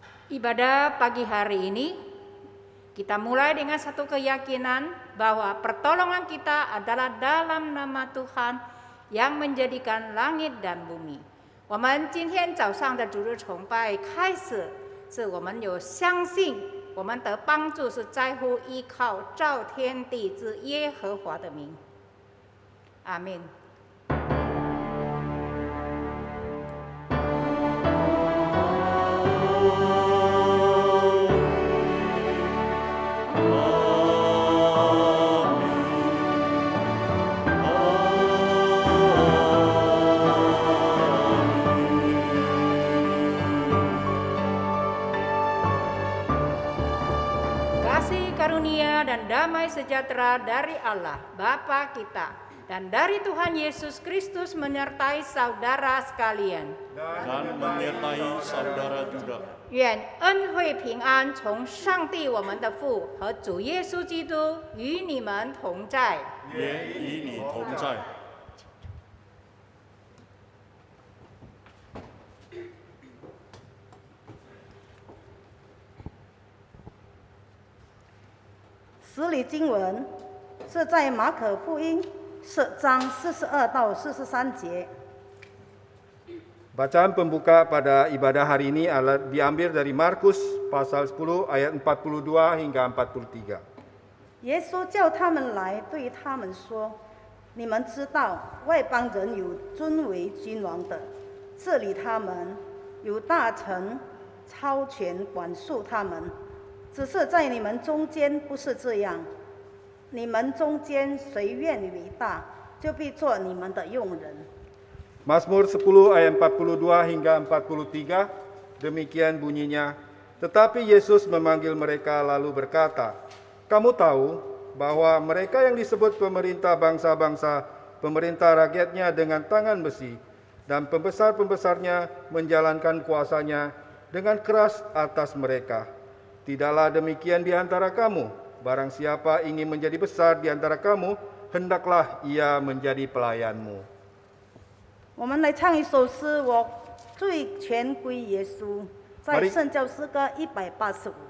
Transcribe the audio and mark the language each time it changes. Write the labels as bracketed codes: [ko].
[id] Ibadah pagi hari ini kita mulai dengan satu keyakinan bahwa pertolongan kita adalah dalam nama Tuhan yang menjadikan langit dan bumi. [zh] 我们今天早上的主日崇拜开始，是我们有相信我们的帮助是在乎依靠造天地之耶和华的名。阿们。 [id] Karunia dan damai sejahtera dari Allah Bapa kita dan dari Tuhan Yesus Kristus menyertai saudara sekalian. Dan menyertai saudara juga. [zh] 愿恩惠平安从上帝我们的父和主耶稣基督与你们同在。也与你同在。十里经文是在马可福音10章42到43节。 [id] Bacaan pembuka pada ibadah hari ini adalah diambil dari Markus pasal 10 ayat 42 hingga 43. [zh] 耶稣叫他们来，对他们说：“你们知道外邦人有尊为君王的，治理他们，有大臣超权管束他们。只是在你们中间不是这样。你们中间谁愿为大，就必做你们的用人。” [id] Mazmur 10 ayat 42 hingga 43, demikian bunyinya. Tetapi Yesus memanggil mereka lalu berkata, "Kamu tahu bahwa mereka yang disebut pemerintah bangsa-bangsa, pemerintah rakyatnya dengan tangan besi, dan pembesar-pembesarnya menjalankan kuasanya dengan keras atas mereka. Tidaklah demikian di antara kamu. Barang siapa ingin menjadi besar di antara kamu, hendaklah ia menjadi pelayanmu." [zh] 我们来唱一首诗，我最全归耶稣，在圣教诗歌185。